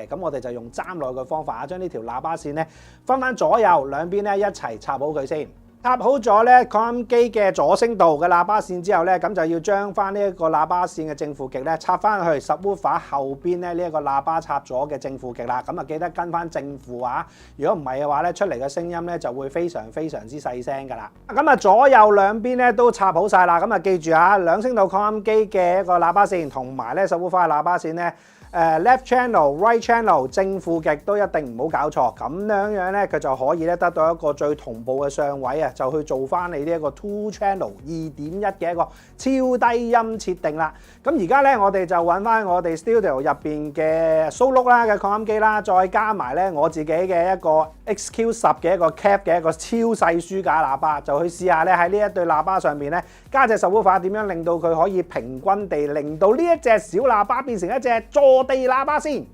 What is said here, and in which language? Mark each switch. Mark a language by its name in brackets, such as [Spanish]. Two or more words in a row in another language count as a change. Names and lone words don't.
[Cantonese] 咁我哋就用爭落去嘅方法啊，將呢條喇叭線咧分翻左右兩邊咧一齊插好佢先，插好咗咧擴音機嘅左聲道嘅喇叭線之後咧，咁就要將翻呢一個喇叭線嘅正負極咧插翻去 subwoofer 後邊咧呢一個喇叭插咗嘅正負極啦。咁啊記得跟翻正負啊，如果唔係嘅話咧，出嚟嘅聲音咧就會非常之細聲噶啦。咁啊左右兩邊咧都插好晒啦。咁啊記住啊，2聲道擴音機嘅一個喇叭線同埋咧 subwoofer 嘅喇叭線咧。 [English] left channel、 right channel [Cantonese] 正負極都一定唔好搞錯，咁樣咧佢就可以咧得到一個最同步嘅上位啊，就去做翻你呢一個 [English] Two Channel [Cantonese] 2.1嘅一個超低音設定啦。咁而家咧我哋就揾翻我哋 studio 入邊嘅 Solo 啦嘅擴音機啦，再加埋咧我自己嘅一個 XQ10嘅一個 cap 嘅一個超細書架喇叭，就去試下咧喺呢一對喇叭上面咧加隻 subwoofer 點樣令到佢可以平均地令到呢一隻小喇叭變成一隻坐地喇叭先。